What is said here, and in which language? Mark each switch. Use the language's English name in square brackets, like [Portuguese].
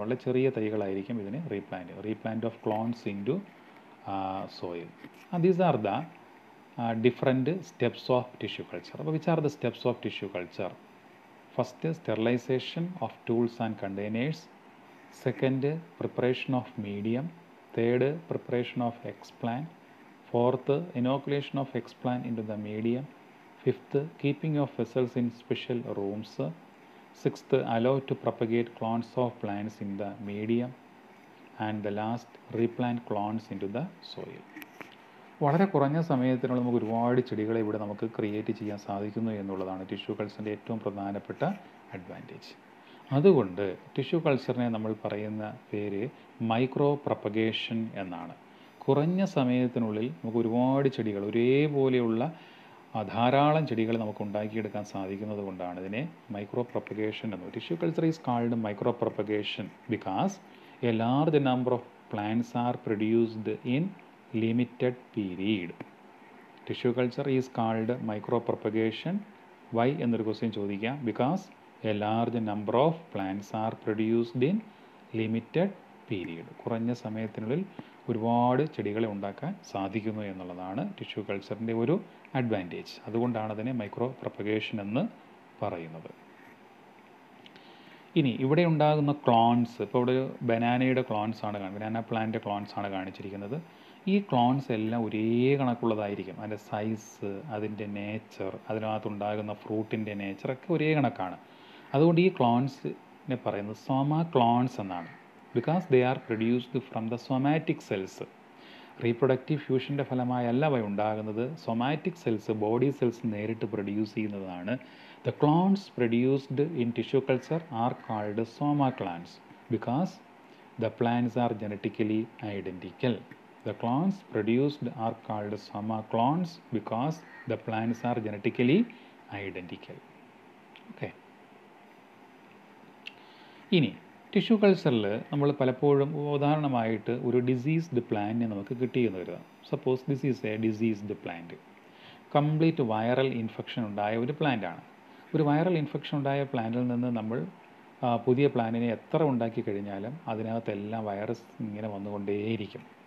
[Malayalam] വളരെ ചെറിയ തൈകളായിരിക്കും ഇതിന് [English] Replant of clones into soil. These are the different steps of tissue culture. [Malayalam] അപ്പോൾ [English] Which are the steps of tissue culture? First, sterilization of tools and containers. Second, preparation of medium. Third, preparation of explant. Fourth, inoculation of explant into the medium. Fifth, keeping of vessels in special rooms. Sixth, allow to propagate clones of plants in the medium. And the last, replant clones into the soil. [Malayalam] വളരെ കുറഞ്ഞ സമയത്തിനുള്ള നമുക്ക് ഒരുപാട് ചെടികളെ ഇവിടെ നമുക്ക് create ചെയ്യാൻ സാധിക്കുന്നു എന്നുള്ളതാണ് ടിഷ്യൂ കൾച്ചറിൻ്റെ ഏറ്റവും പ്രധാനപ്പെട്ട അഡ്വാൻറ്റേജ്. അതുകൊണ്ട് ടിഷ്യൂ കൾച്ചറിനെ നമ്മൾ പറയുന്ന പേര് മൈക്രോ പ്രൊപ്പഗേഷൻ എന്നാണ്. കുറഞ്ഞ സമയത്തിനുള്ളിൽ നമുക്ക് ഒരുപാട് ചെടികൾ, ഒരേപോലെയുള്ള ധാരാളം ചെടികൾ നമുക്ക് ഉണ്ടാക്കിയെടുക്കാൻ സാധിക്കുന്നത് കൊണ്ടാണ് ഇതിനെ മൈക്രോ പ്രൊപ്പഗേഷൻ എന്ന്. [English] Tissue culture is called micro propagation because a large number of plants are produced in limited period. Tissue culture is called micro propagation. [Malayalam] Y എന്നൊരു ക്വസ്റ്റ്യൻ ചോദിക്കാം. [English] Because a large number of plants are produced in limited period. [Malayalam] കുറഞ്ഞ സമയത്തിനുള്ളിൽ ഒരുപാട് ചെടികളെ ഉണ്ടാക്കാൻ സാധിക്കുന്നു എന്നുള്ളതാണ് tissue കൾച്ചറിൻ്റെ ഒരു അഡ്വാൻറ്റേജ്. അതുകൊണ്ടാണ് അതിനെ മൈക്രോ പ്രൊപ്പഗേഷൻ എന്ന് പറയുന്നത്. ഇനി ഇവിടെ ഉണ്ടാകുന്ന ക്ലോൺസ്, ഇപ്പോൾ ഇവിടെ ഒരു ബനാനയുടെ ക്ലോൺസ് ആണ് ബനാന പ്ലാന്റിൻ്റെ ക്ലോൺസ് ആണ് കാണിച്ചിരിക്കുന്നത്. ഈ ക്ലോൺസ് എല്ലാം ഒരേ കണക്കുള്ളതായിരിക്കും. അതിൻ്റെ സൈസ്, അതിൻ്റെ നേച്ചർ, അതിനകത്തുണ്ടാകുന്ന ഫ്രൂട്ടിൻ്റെ നേച്ചറൊക്കെ ഒരേ കണക്കാണ്. അതുകൊണ്ട് ഈ ക്ലോൺസിനെ പറയുന്നത് സോമാ ക്ലോൺസ് എന്നാണ്. [English] Because they are produced from the somatic cells. [Malayalam] Reproductive ഫ്യൂഷൻ്റെ ഫലമായല്ല അവ ഉണ്ടാകുന്നത്. സൊമാറ്റിക് സെൽസ്, ബോഡി സെൽസ് നേരിട്ട് പ്രൊഡ്യൂസ് ചെയ്യുന്നതാണ്. [English] The clones produced in tissue culture are called soma clones because the plants are genetically identical. The clones produced are called soma clones because the plants are genetically identical. Okay. [Malayalam] ഇനി tissue കൾച്ചറിൽ നമ്മൾ പലപ്പോഴും ഉദാഹരണമായിട്ട് ഒരു diseased പ്ലാന്റിനെ നമുക്ക് കിട്ടിയെന്ന് വരിക. [English] Suppose this is a diseased plant. [Malayalam] Complete viral infection ഉണ്ടായ ഒരു പ്ലാന്റാണ്. ഒരു വൈറൽ ഇൻഫെക്ഷൻ ഉണ്ടായ പ്ലാന്റിൽ നിന്ന് നമ്മൾ പുതിയ പ്ലാന്റിനെ എത്ര ഉണ്ടാക്കി കഴിഞ്ഞാലും അതിനകത്തെല്ലാം വൈറസ് ഇങ്ങനെ വന്നുകൊണ്ടേയിരിക്കും.